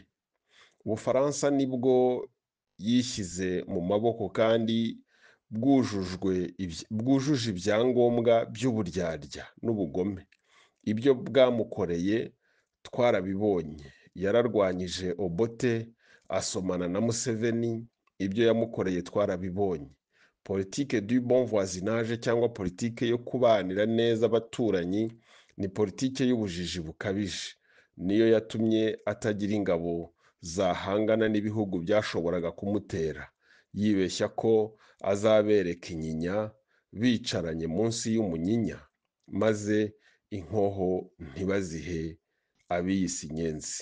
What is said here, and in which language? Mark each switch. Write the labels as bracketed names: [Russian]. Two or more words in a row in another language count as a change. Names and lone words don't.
[Kinyarwanda] Ubufaransa nibwo yishyize mu maboko kandi bwujuje ibyangombwa by'uburyarya n'ubugome. Ibyo bwamukoreye twarabibonye. Yararwanyije Obote, asomana na Museveni. Ibyo yamukoreye twarabibonye. Politike [French] du bon voisinage [Kinyarwanda] cyangwa politike yo kubanira neza abaturanyi ni politike y'ubujiji bukabije. Niyo yatumye atagira ingabo zahangana n'ibihugu byashoboraga kumutera, yibeshya ko azabereka inyinya bicaranye munsi y'umunyinya, maze inkoho ntibazihe abiyise inyenzi.